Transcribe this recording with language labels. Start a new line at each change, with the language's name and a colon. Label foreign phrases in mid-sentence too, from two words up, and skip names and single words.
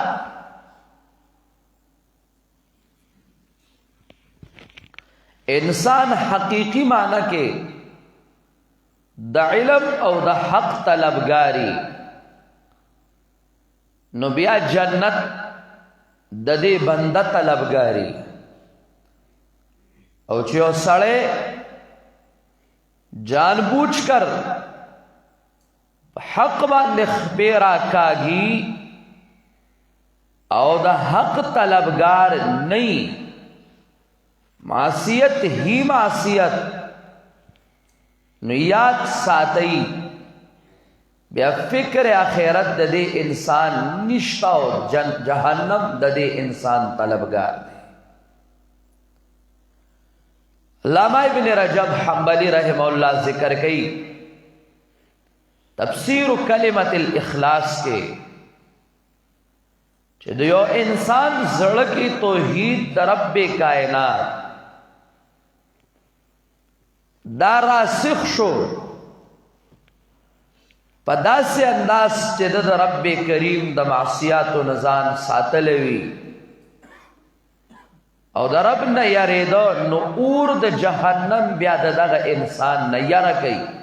Pashto: انسان حقیقی معنی کې د علم او د حق طلبګاری نو بیا جنت د دې بنده طلبګاری او چې سړی
Urdu: جان بوجھ کر
Pashto: حق باندې خبره کاږي او د حق طلبگار
Urdu: نہیں معصیت ہی معصیت
Pashto: نو یاد ساتئی بیا فکر آخرت د دې انسان نشتا او جهنم د دې انسان طلبگار دی. علامہ ابن رجب حنبلی رحمہ اللہ ذکر کئی تفسیر
Arabic: کلمت الاخلاص
Pashto: کے چې د یو انسان زړه کې توحید د رب کائنات دا راسخ شو په داسې انداز چې د رب کریم د معصیاتو نه ځان ساتلی وي او د رب نه یریده نو اور د جهنم بیا د دغه انسان نه یره کوي.